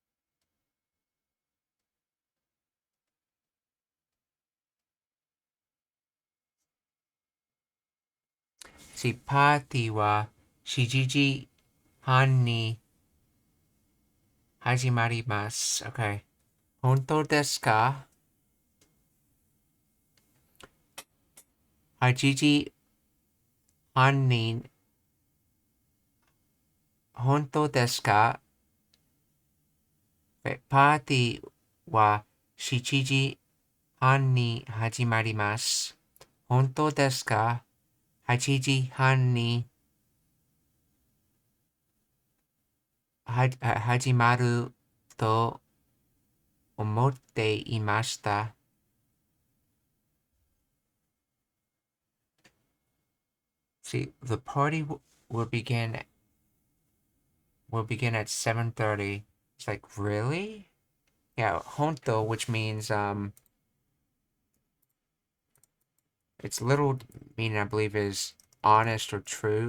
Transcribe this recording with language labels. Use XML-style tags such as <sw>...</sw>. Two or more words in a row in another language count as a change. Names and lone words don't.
<ja>パーティーは7時半に始まります。Okay. 本当ですか？ 8 時半に本当ですか? パーティーは 7 時半に始まります。本当ですか？ 8 時半に始まると思っていました。</ja> <en>See, the party will begin at 7:30. It's like, really? Yeah, honto, which means its literal meaning I believe is honest or true.</en>